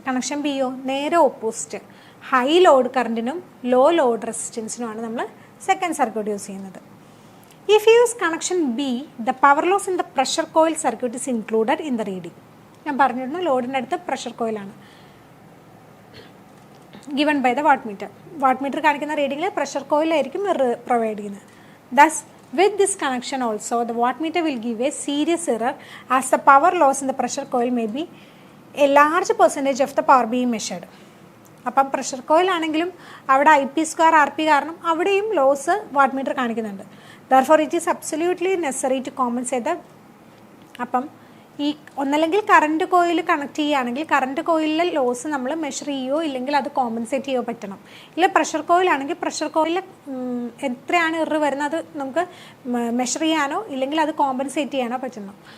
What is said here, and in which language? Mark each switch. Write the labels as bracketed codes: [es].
[ml] Connection Bയോ നേരെ opposite, high load കറണ്ടിനും law load റെസിസ്റ്റൻസിനുമാണ് നമ്മൾ second circuit use ചെയ്യുന്നത്. [en] If you use connection B, the power loss in the pressure coil circuit is included in the reading. [ml] ഞാൻ പറഞ്ഞിരുന്നു ലോഡിൻ്റെ അടുത്ത് pressure കോയിലാണ് [en] Given by the watt meter. [ml] Watt meter കാണിക്കുന്ന റീഡിങ്ങിൽ pressure കോയിലായിരിക്കും provide ചെയ്യുന്നത്. [en] Thus with this connection also the wattmeter will give a serious error as the power loss in the pressure coil may be a large percentage of the power being measured. [ml] അപ്പം pressure coil ആണെങ്കിലും അവിടെ IP square RP കാരണം അവിടെയും loss wattmeter കാണിക്കുന്നുണ്ട്. [en] therefore it is absolutely necessary to compensate the. [ml] അപ്പം ഈ ഒന്നല്ലെങ്കിൽ current coil connect ചെയ്യുകയാണെങ്കിൽ കറണ്ട് കോയിലിലെ ലോസ് നമ്മൾ മെഷർ ചെയ്യുകയോ ഇല്ലെങ്കിൽ അത് കോമ്പൻസേറ്റ് ചെയ്യുകയോ പറ്റണം. ഇല്ല പ്രഷർ കോയിലാണെങ്കിൽ പ്രഷർ കോയിൽ എത്രയാണ് ഇറർ വരുന്നത് നമുക്ക് മെഷർ ചെയ്യാനോ ഇല്ലെങ്കിൽ അത് കോമ്പൻസേറ്റ് ചെയ്യാനോ പറ്റണം.